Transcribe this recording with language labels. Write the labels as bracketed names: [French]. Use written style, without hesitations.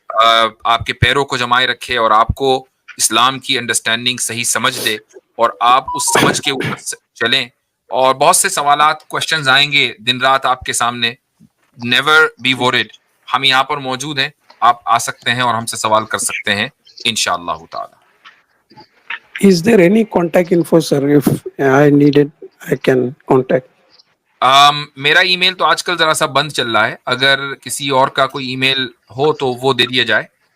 [Hindi] आपके पैरों को जमाए रखे और आपको इस्लाम की अंडरस्टैंडिंग सही समझ दे और आप उस समझ के ऊपर चलें। और बहुत से सवालात क्वेश्चंस आएंगे दिन रात आपके सामने, [English] never be worried, [Hindi] हम यहाँ पर मौजूद हैं, आप आ सकते हैं और हमसे सवाल कर सकते हैं इंशाअल्लाह ताला। [English] Is there any contact info, sir? If I need it, I can contact. [Hindi] मेरा ईमेल तो आजकल जरा सा बंद चल रहा है, अगर किसी और का कोई ईमेल हो तो वो दे दिया जाए।